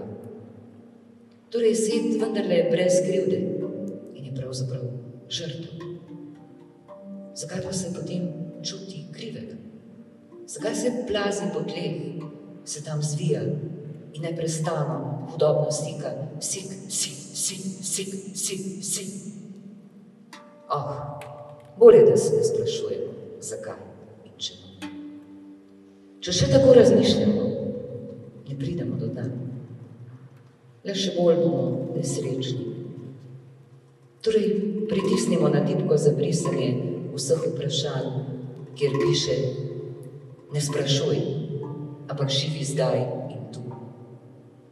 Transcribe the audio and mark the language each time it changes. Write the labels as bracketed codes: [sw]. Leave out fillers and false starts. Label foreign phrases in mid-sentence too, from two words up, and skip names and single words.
[sl] Torej Set vendarle je brez krivde in je pravzaprav žrtev. Zakaj pa se potem čuti krivega? Zakaj se plazi po tleh, se tam zvija in neprestano hudobno sika, sik, sik, sik, sik, sik, sik. Bolje, da se ne sprašujemo, zakaj in čemu. Če še tako razmišljamo, ne pridemo do dna. Le še bolj bomo nesrečni. Torej, pritisnimo na tipko za brisanje vseh vprašanj, kjer piše: ne sprašuj, ampak živi zdaj in tu.